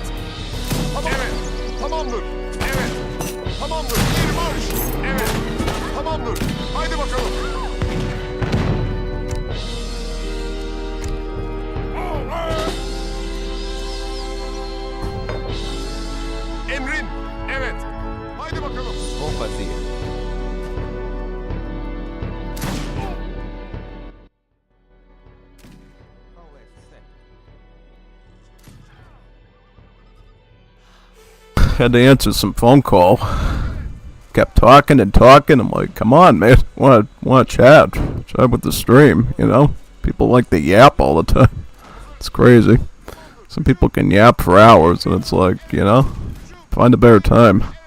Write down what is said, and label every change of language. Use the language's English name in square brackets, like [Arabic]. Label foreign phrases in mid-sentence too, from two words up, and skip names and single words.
[Turkish] Tamam. Evet. Tamamdır. Evet. Tamamdır. Bir marş. Evet. Tamamdır. Haydi bakalım. Emrin. Evet. Haydi bakalım. [Portuguese] Vou fazer. Qual é certo? [English] Had to answer some phone call. kept talking and talking. I'm like, come on, man, want to chat with the stream, you know? People like to yap all the time. It's crazy. Some people can yap for hours, and it's like, you know, find a better time.